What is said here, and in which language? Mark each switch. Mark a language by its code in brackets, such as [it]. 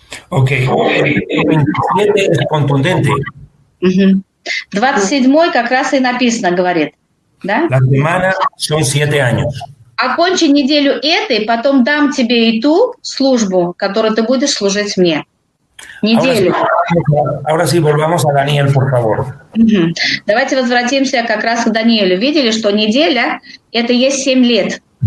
[es] Ok, el 27 es contundente. [ru] 27 как раз и написано, говорит. Да? [es] La semana son 7 años. [ru] Окончи неделю этой, потом дам тебе и ту службу, которую ты будешь служить мне. Неделю. [es] Ahora sí, volvamos a Daniel, por favor. [ru] Давайте возвратимся как раз к Даниилу. Видели, что неделя – это есть 7 лет.